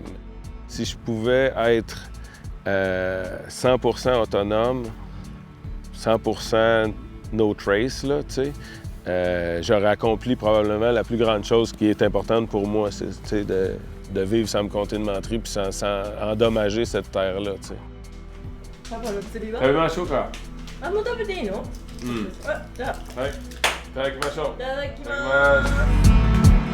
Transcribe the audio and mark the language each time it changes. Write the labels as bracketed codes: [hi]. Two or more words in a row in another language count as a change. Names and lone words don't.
[fr] Si je pouvais être 100% autonome, 100% no trace, là, tu sais, j'aurais accompli probablement la plus grande chose qui est importante pour moi, c'est de vivre sans me compter de menterie puis sans endommager cette terre-là, tu sais. [ja] パパの釣りは食べましょうか。あ、もう食べていいの？うん。あ、じゃあはい。いただきましょう。いただきいただきまます。